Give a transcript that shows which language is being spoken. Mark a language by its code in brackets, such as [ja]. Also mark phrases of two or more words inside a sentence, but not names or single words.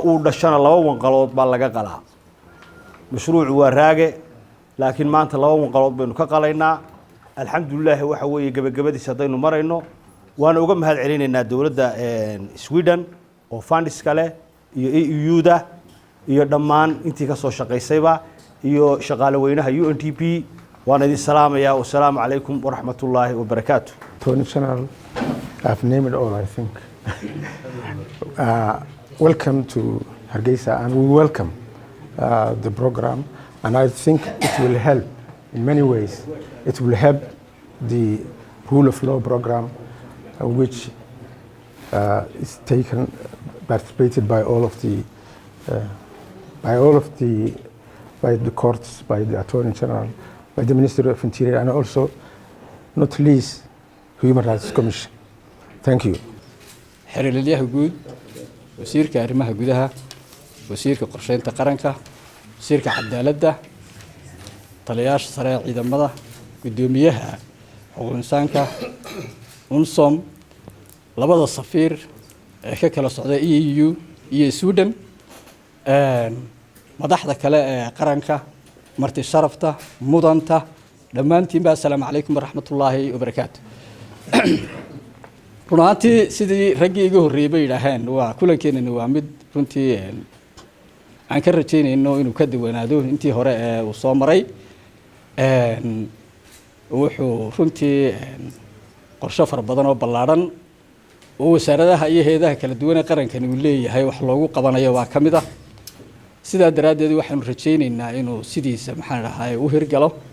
[so] uu dhashana laba wanqalood baa laga qalaa mashruucu waa raage laakiin maanta laba wanqalood baynu ka qalaynaa alxamdulillah waxa weeye gabagabadiis haddaynu marayno waana uga mahad celinaynaa dawladda Sweden oo funds kale iyo EU-da iyo dhammaan intii ka soo shaqaysayba iyo shaqaale weynaha UNDP waana idin salaamaya [ar] والسلام عليكم ورحمة الله وبركاته. [en] Attorney General, I've named it all, I think. Welcome to Hargeisa, and we welcome the program, and I think it will help in many ways. It will help the rule of law program, which is participated by all of the by the courts, by the Attorney General, by the Ministry of Interior, and also, not least, Human Rights Commission. Thank you. [so] xiriiryaha guud wasiirka arrimaha gudaha wasiirka qorsheynta qaranka wasiirka cadaaladda taliyaasha sare ee ciidamada gudoomiyaha xuquuq insaanka unsom labada safiir ee ka kala socda EU iyo Sweden madaxda kale ee qaranka marti sharafta mudanta dhammaantiin ba [ar] السلام عليكم ورحمة الله وبركاته. [so] runtii sidii raggii iga horreeyay yiraahdeen waa kulankeenna waa mid runtii aan ka rajaynayno inuu ka duwanaado intii hore ee uu soo maray wuxuu runtii qorshe far badan oo ballaaran oo wasaaradaha iyo hay'adaha kala duwan ee qarankan uu leeyahay wax loogu qabanayo waa kamid ah sidaa daraadeed waxaan rajaynaynaa inuu sidiisa maxaan rahay u hirgalo